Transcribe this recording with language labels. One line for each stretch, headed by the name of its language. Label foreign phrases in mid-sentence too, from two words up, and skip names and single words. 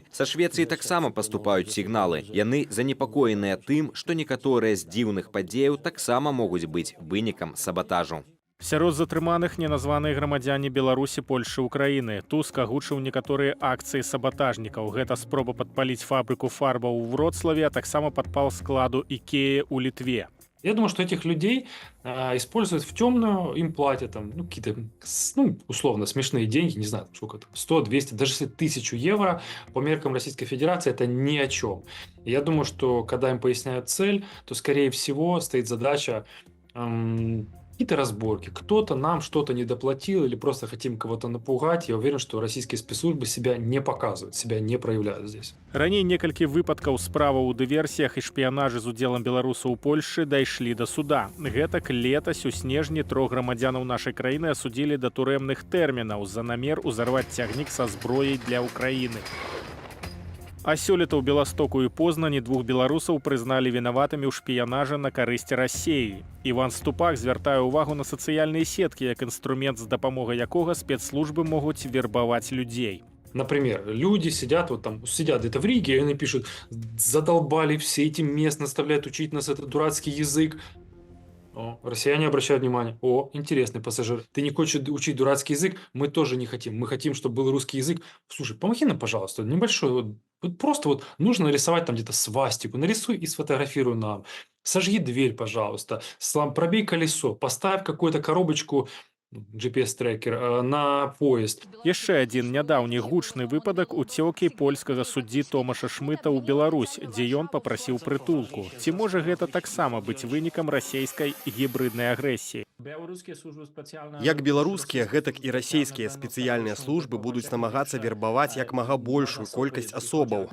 Belarusian: Са Швецыі таксама паступаюць сігналы. Яны занепакоеныя тым, што некаторыя з дзіўных падзеяў таксама могуць быць вынікам сабатажу. Сярод затрыманых неназваныя грамадзяне Беларусі, Польшы, Украіны. Туск агучыў некаторыя акцыі сабатажнікаў. Гэта спроба падпаліць фабрыку фарбаў у Вроцлаве, а таксама падпал складу Икеи у Литве.
Russian: Я думаю, что этих людей используют в темную, им платят там, какие-то, условно, смешные деньги, не знаю, сколько там, 100, 200, даже если 1000 евро по меркам Российской Федерации это ни о чем. И я думаю, что когда им поясняют цель, то, скорее всего, стоит задача какие-то разборки. Кто-то нам что-то недоплатил или просто хотим кого-то напугать. Я уверен, что российские спецслужбы себя не показывают, себя не проявляют здесь.
Belarusian: Раней некалькі выпадкаў справаў у дыверсіях і шпіянажы з удзелам беларусаў у Польшы дайшлі да суда. Гэтак летась у снежні 3 грамадзянаў нашай краіны асудзілі да турэмных тэрмінаў за намер узарваць цягнік са зброяй для Украіны. А сёлета ў Беластоку і Познані 2 беларусаў прызналі вінаватымі ў шпіянажы на карысць Расіі. Іван Ступак звяртае ўвагу на сацыяльныя сеткі як інструмент, з дапамогай якога спецслужбы могуць вербаваць людзей.
Russian: Например, люди сидят где-то в Риге, и они пишут: задолбали все эти мест, наставляют учить нас этот дурацкий язык. Россияне обращают внимание: о, интересный пассажир, ты не хочешь учить дурацкий язык, мы тоже не хотим, мы хотим, чтобы был русский язык. Слушай, помоги нам, пожалуйста, небольшой, просто нужно нарисовать там где-то свастику, нарисуй и сфотографируй нам. Сожги дверь, пожалуйста, пробей колесо, поставь какую-то коробочку, GPS-трекер на поезд.
Belarusian: Яшчэ адзін нядаўні гучны выпадак уцёкі польскага суддзі Томаша Шмыта ў Беларусь, дзе ён папрасіў прытулку. Ці можа гэта таксама быць вынікам расійскай гібриднай агрэсіі? Як беларускія, гэтак і расійскія спецыяльныя службы будуць намагацца вербаваць як мага большую колькасць асобаў.